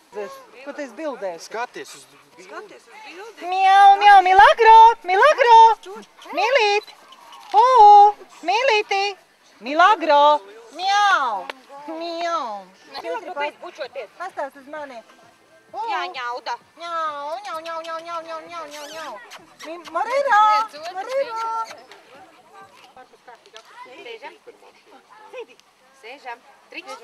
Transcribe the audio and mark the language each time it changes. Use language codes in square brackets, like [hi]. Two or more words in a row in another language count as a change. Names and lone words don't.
[lv] Ko tu esi bildēs? Skaties uz bildi. Miau, miau, milagro, milagro, mīlīt, mīlītī, milagro, miau, miau. Milagro, beidz bučoties. Pastāst uz mani. Jā, ņauda. Ņau, ņau, ņau, ņau, ņau, ņau, ņau, ņau, ņau. Marīnā, Marīnā. Sēžam. Sēžam. Triks.